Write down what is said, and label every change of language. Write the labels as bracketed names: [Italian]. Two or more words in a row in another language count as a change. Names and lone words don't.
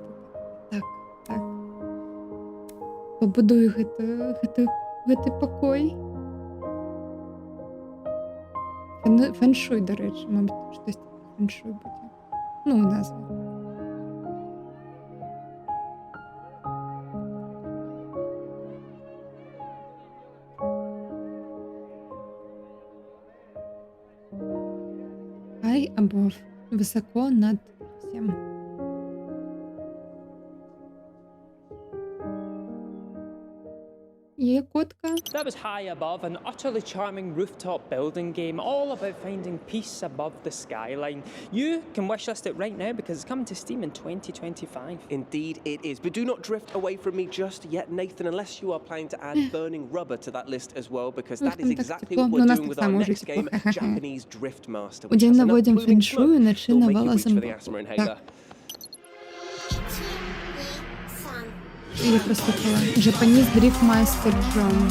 [Belarusian] Так. Пабудую гэты пакой. Фэншуй, дарэчы, мабыць, штось фэншуй будзе. Ну, у нас. [English] High above. [Russian] Высоко над всем. [Ukrainian] Є котка. [English] That was High Above, an utterly charming rooftop building game, all about finding peace above the skyline. You can wishlist it right now because it's coming to Steam in 2025. Indeed it is, but do not drift away from me just yet, Nathan, unless you are planning to add Burning Rubber to that list as well, because that is exactly what we're doing with our next game, Japanese Drift Master, which has an uploading smoke that will make you reach for the asthma inhaler. [Russian] Я прослухала. [English] Japanese Drift Master John.